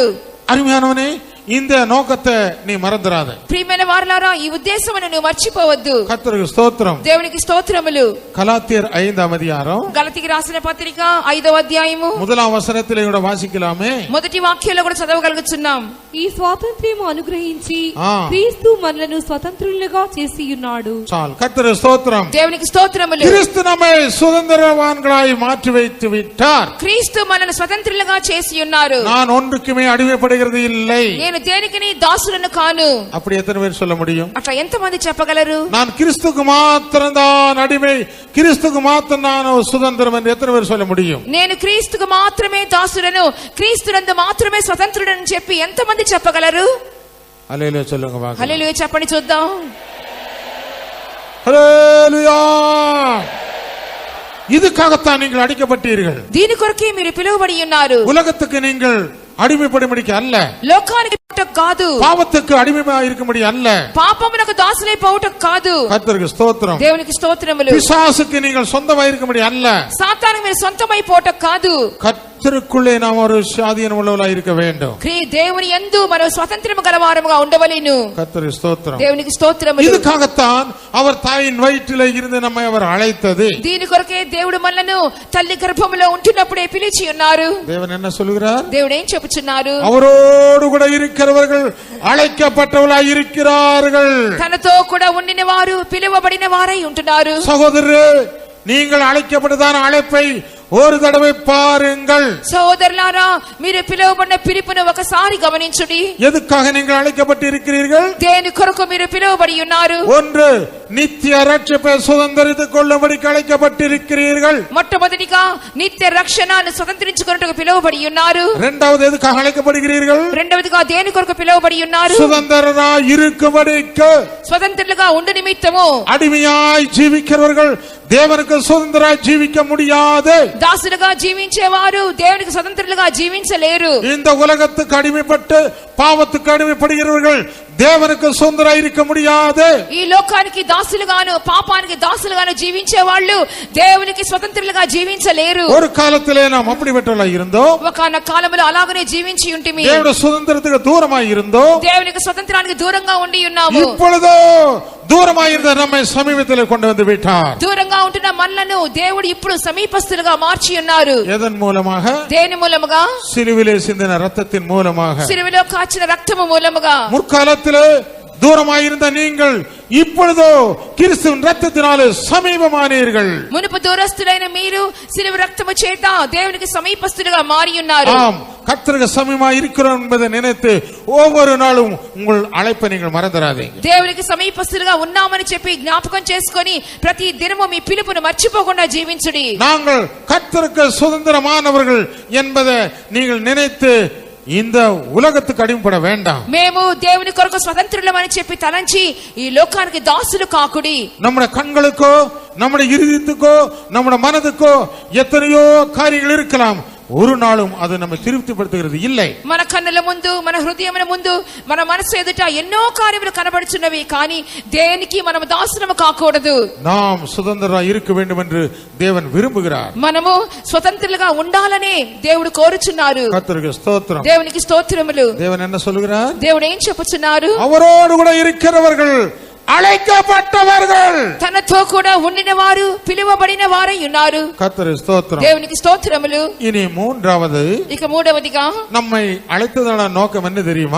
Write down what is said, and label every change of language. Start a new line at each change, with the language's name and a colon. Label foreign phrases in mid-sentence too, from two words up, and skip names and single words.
Tamil: அருமையானவனே, இந்த நோக்கத்தை நீ மறந்துடாத.
Telugu: ప్రియమైన వారలారా, ఈ ఉద్దేశమును నువ్వు మర్చిపోవద్దు.
Tamil: கர்த்தருக்கு ஸ்தோத்திரம்.
Telugu: దేవునికి స్తోత్రములు.
Tamil: கலாத்தியர் 5ஆம் அதிகாரம்
Telugu: గలతీకి రాసిన పత్రిక 5వ అధ్యాయము
Tamil: 1ஆம் வசனத்திலே கூட வாசிக்கலாமே.
Telugu: మొదటి వాక్యంలో కూడా చదవగలుగుతున్నాం. ఈ స్వాతంత్ర్యము అనుగ్రహించి క్రీస్తు మనలను స్వతంత్రులుగా చేసి ఉన్నాడు. చాలు.
Tamil: கர்த்தருக்கு ஸ்தோத்திரம்.
Telugu: దేవునికి స్తోత్రములు.
Tamil: கிறிஸ்து நம்மை சுதந்திரவான்களாய் மாற்றி வைத்து விட்டார்.
Telugu: క్రీస్తు మనల్ని స్వతంత్రులుగా చేసి ఉన్నారు.
Tamil: நான் ஒன்றுக்குமே அடிமைப்படுகிறது இல்லை.
Telugu: నేను దేనికిని దాసులను కాను.
Tamil: அப்படி எத்தனை பேர் சொல்ல முடியும்?
Telugu: అట్లా ఎంతమంది చెప్పగలరు?
Tamil: நான் கிறிஸ்துக்கு மாத்திரம் தான் அடிமை, கிறிஸ்துக்கு மாத்திரம் நான் சுதந்திரம் என்று எத்தனை பேர் சொல்ல முடியும்?
Telugu: నేను క్రీస్తుకు మాత్రమే దాసులను, క్రీస్తునందు మాత్రమే స్వతంత్రుడని చెప్పి ఎంతమంది చెప్పగలరు?
Tamil: హల్లెలూయా சொல்லுங்க பாக்கலாம்.
Telugu: హల్లెలూయా చెప్పండి చూద్దాం.
Tamil: ஹல்லேலூயா. இதுக்காகத்தான் நீங்கள் அடிக்கப்பட்டீர்கள்.
Telugu: దీని కొరకే మీరు పిలువబడి ఉన్నారు.
Tamil: உலகத்துக்கு நீங்கள் அடிமைப்படும்படிக்கு அல்ல,
Telugu: లోకానికి పోవుటకు కాదు,
Tamil: பாவத்துக்கு அடிமையாக இருக்கும்படி அல்ல,
Telugu: పాపమునకు దాసులై పోవుటకు కాదు.
Tamil: கர்த்தருக்கு ஸ்தோத்திரம்.
Telugu: దేవునికి స్తోత్రములు.
Tamil: பிசாசுக்கு நீங்கள் சொந்தமாக இருக்கும்படி அல்ல,
Telugu: సాతానుకు మీరు సొంతమై పోవుటకు కాదు.
Tamil: கர்த்தருக்குள்ளே நாம் ஒரு சுயாதீனம் உள்ளவர்களாய் இருக்க வேண்டும்.
Telugu: దేవుని యందు మనం స్వతంత్రము గలవారముగా ఉండవలెను.
Tamil: கர்த்தருக்கு ஸ்தோத்திரம்.
Telugu: దేవునికి స్తోత్రములు.
Tamil: இதுக்காகத்தான் அவர் தாயின் வயிற்றிலே இருந்து நம்மை அவர் அழைத்தது.
Telugu: దీని కొరకే దేవుడు మనలను తల్లి గర్భములో ఉంటున్నప్పుడే పిలిచి ఉన్నారు.
Tamil: தேவன் என்ன சொல்கிறார்?
Telugu: దేవుడు ఏం చెప్పుచున్నారు?
Tamil: அவரோடு கூட இருக்கிறவர்கள் அழைக்கப்பட்டவர்களாய் இருக்கிறார்கள்.
Telugu: తనతో కూడా ఉండిన వారు పిలువబడిన వారై ఉంటున్నారు.
Tamil: சகோதரரே, நீங்கள் அழைக்கப்பட்டதான அழைப்பை ஒரு தடவை பாருங்கள்.
Telugu: సోదరులారా, మీరు పిలువబడిన పిలుపును ఒకసారి గమనించుడి.
Tamil: எதுக்காக நீங்கள் அழைக்கப்பட்டு இருக்கிறீர்கள்?
Telugu: దేని కొరకు మీరు పిలువబడి ఉన్నారు?
Tamil: ஒன்று, நித்திய ரட்சிப்பை சுதந்திரித்துக் கொள்ளும்படி அழைக்கப்பட்டிருக்கிறீர்கள்.
Telugu: మొట్టమొదటిగా నిత్య రక్షణను స్వతంత్రించుకొనుటకు పిలువబడి ఉన్నారు.
Tamil: இரண்டாவது, எதுக்காக அழைக்கப்படுகிறீர்கள்?
Telugu: రెండవదిగా దేని కొరకు పిలువబడి ఉన్నారు?
Tamil: சுதந்திரராய் இருக்கும்படிக்கு.
Telugu: స్వతంత్రులుగా ఉండు నిమిత్తము.
Tamil: அடிமையாய் ஜீவிக்கிறவர்கள் தேவனுக்கு சுதந்திரராய் ஜீவிக்க முடியாது.
Telugu: దాసులుగా జీవించేవారు దేవునికి స్వతంత్రులుగా జీవించలేరు.
Tamil: இந்த உலகத்துக்கு அடிமைப்பட்டு பாவத்துக்கு அடிமைப்படுகிறவர்கள் தேவனுக்கு சுதந்திரராய் இருக்க முடியாது.
Telugu: ఈ లోకానికి దాసులుగాను పాపానికి దాసులుగాను జీవించే వాళ్ళు దేవునికి స్వతంత్రులుగా జీవించలేరు.
Tamil: ஒரு காலத்திலே நாம் அப்படிப்பட்டவர்களாய் இருந்தோம்.
Telugu: ఒకనొక కాలములో అలాగనే జీవించి ఉంటిమి.
Tamil: தேவனுடைய சுதந்திரத்துக்கு தூரமாய் இருந்தோம்.
Telugu: దేవునికి స్వతంత్రానికి దూరంగా ఉండి ఉన్నాము.
Tamil: இப்பொழுதோ தூரமாய் இருந்த நம்மை சமீபத்திலே கொண்டு வந்து விட்டார்.
Telugu: దూరంగా ఉంటున్న మనలను దేవుడు ఇప్పుడు సమీపస్తులుగా మార్చి ఉన్నారు.
Tamil: எதன் மூலமாக?
Telugu: దేని మూలముగా?
Tamil: சிலுவிலே சிந்தின ரத்தத்தின் மூலமாக.
Telugu: సిలువలో కాచిన రక్తము మూలముగా.
Tamil: முற்காலத்திலே தூரமாயிருந்த நீங்கள் இப்பொழுதோ கிறிஸ்துவின் ரத்தத்தினாலே சமீபமானீர்கள்.
Telugu: మునుపు దూరస్తులైన మీరు సిలువ రక్తము చేత దేవునికి సమీపస్తులుగా మారి ఉన్నారు.
Tamil: ஆம், கர்த்தருக்கு சமீபமாய் இருக்கிறோம் என்பதை நினைத்து ஒவ்வொரு நாளும் உங்கள் அழைப்பை நீங்கள் மறந்துடாதீங்க.
Telugu: దేవునికి సమీపస్తులుగా ఉన్నామని చెప్పి జ్ఞాపకం చేసుకొని ప్రతి దినము మీ పిలుపును మర్చిపోకుండా జీవించుడి.
Tamil: நாங்கள் கர்த்தருக்கு சுதந்திரமானவர்கள் என்பதை நீங்கள் நினைத்து இந்த உலகத்துக்கு அடிமைப்பட வேண்டாம்.
Telugu: మేము దేవుని కొరకు స్వతంత్రులమని చెప్పి తలంచి ఈ లోకానికి దాసులు కాకుడి.
Tamil: நம்முடைய கண்களுக்கோ, நம்முடைய இருதயத்துக்கோ, நம்முடைய மனதுக்கோ எத்தனையோ காரியங்கள் இருக்கலாம். ஒரு நாளும் அது நம்ம திருப்திப்படுத்துகிறது இல்லை.
Telugu: మన కన్నుల ముందు, మన హృదయముల ముందు, మన మనసు ఎదుట ఎన్నో కార్యములు కనబడుచున్నవి. కానీ దేనికి మనం దాసులము కాకూడదు.
Tamil: நாம் சுதந்திரராய் இருக்க வேண்டும் என்று தேவன் விரும்புகிறார்.
Telugu: మనము స్వతంత్రులుగా ఉండాలనే దేవుడు కోరుచున్నారు.
Tamil: கர்த்தருக்கு ஸ்தோத்திரம்.
Telugu: దేవునికి స్తోత్రములు.
Tamil: தேவன் என்ன சொல்கிறார்?
Telugu: దేవుడు ఏం చెప్పుచున్నారు?
Tamil: அவரோடு கூட இருக்கிறவர்கள் அழைக்கப்பட்டவர்கள்.
Telugu: తనతో కూడా ఉండిన వారు పిలువబడిన వారై ఉన్నారు.
Tamil: கர்த்தருக்கு ஸ்தோத்திரம்.
Telugu: దేవునికి స్తోత్రములు.
Tamil: இனி மூன்றாவது,
Telugu: ఇక మూడవదిగా
Tamil: நம்மை அழைத்ததான நோக்கம் என்ன தெரியுமா?